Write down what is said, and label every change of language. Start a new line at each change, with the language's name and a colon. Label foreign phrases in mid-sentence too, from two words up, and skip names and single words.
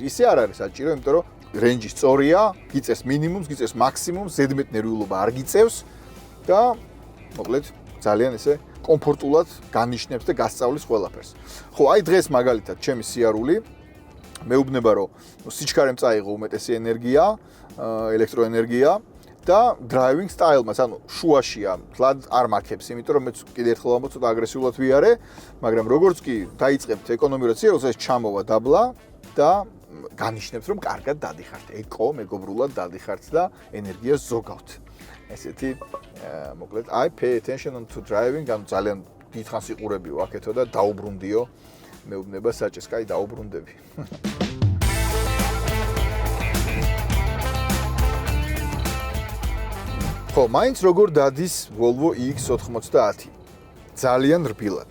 Georgian: ისე არ არის საჭირო, იმიტომ რომ range-ი სწორია, გიწევს მინიმუმს, გიწევს მაქსიმუმს, ზედმეტ ნერვიულობა არ გიწევს და მოკლედ ძალიან ესე კომფორტულად განიშნებს და გასწავლის ყველაფერს. ხო, აი დღეს მაგალითად ჩემი სიარული მეუბნება რომ სიჩქარემ წაიღო უმეტესი ენერგია, ელექტროენერგია და
English: driving style-
Georgian: მას, ანუ შუაშია, თლად არ მაქებს, იმიტომ რომ მეც კიდე ერთხელ ამბობ ცოტა აგრესიულად ვიარე, მაგრამ როგორც კი დაიწყებთ ეკონომიურად სიარულს, ეს ჩამოვა დაბლა და განიშნებს რომ კარგად დადიხართ, მეგობრულად დადიხართ და ენერგიას ზოგავთ. ესეთი მოკლედ
English: I pay attention to driving,
Georgian: ანუ ძალიან დიდხანს იყურებიო აქეთო და დაუბრუნდიო მეუბნება საჭეს, კაი დაუბრუნდები. ხო, მაინც როგორ დადის Volvo EX90? ძალიან რბილად.